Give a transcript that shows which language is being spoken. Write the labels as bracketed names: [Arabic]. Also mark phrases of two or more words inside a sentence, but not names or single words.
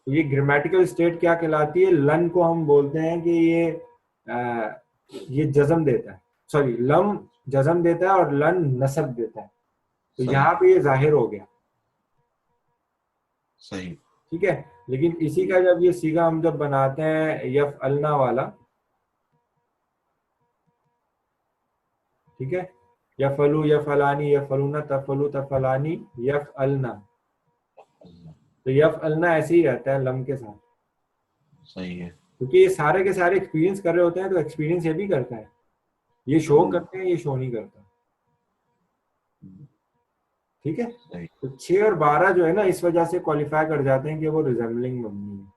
[Hindi] तो ये [English] grammatical state [Hindi] क्या कहलाती है, लन को हम बोलते हैं कि ये जज्म देता है, सॉरी लम जज्म देता है और लन नसब देता है, तो यहाँ पे ये जाहिर हो गया, सही, ठीक है। लेकिन इसी का जब ये सीगा हम जब बनाते हैं यफ अलना वाला, ठीक है, [Arabic] يفعل يفعلان يفعلون تفعل تفعلان يفعلن, [Hindi] तो यफ अलना ऐसे ही रहता है लम के साथ, सही है, क्योंकि ये सारे के सारे एक्सपीरियंस कर रहे होते हैं, तो एक्सपीरियंस ये भी करता है, ये शो करते हैं, ये शो नहीं करता, ठीक है। तो 6 और 12 जो है ना इस वजह से क्वालिफाई कर जाते हैं कि वो रिजेंबलिंग मबनी है,